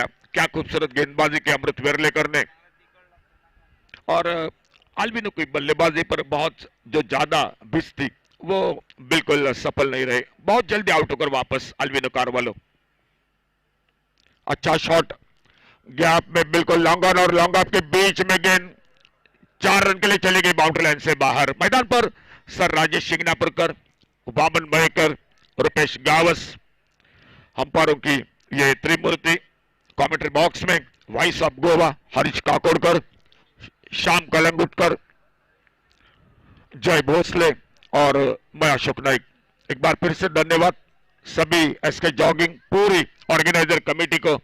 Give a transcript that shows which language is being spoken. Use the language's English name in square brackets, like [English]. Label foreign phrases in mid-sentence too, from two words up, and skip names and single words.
[Hindi] क्या खूबसूरत गेंदबाजी की अमृत वेरलेकर ने। और आल्विनो की बल्लेबाजी पर बहुत जो ज्यादा बिस थी वो बिल्कुल सफल नहीं रहे। बहुत जल्दी आउट होकर वापस आल्विनो कारवालो। अच्छा शॉट, गैप में बिल्कुल [English] long on [Hindi] और [English] long off [Hindi] के बीच में गेंद 4 रन के लिए चली गई [English] boundary line [Hindi] से बाहर। मैदान पर सर राजेश शिंगनापुरकर, वामन मयेकर, रुपेश गावस, अंपायरों की ये त्रिमूर्ति। [English] commentary box [Hindi] में वॉइस ऑफ गोवा हरीश काकोड़कर, श्याम कलंगुटकर, जय भोसले और मैं अशोक नाइक। एक बार फिर से धन्यवाद सभी एसके जॉगिंग पूरी [English] organizer committee [Hindi] को।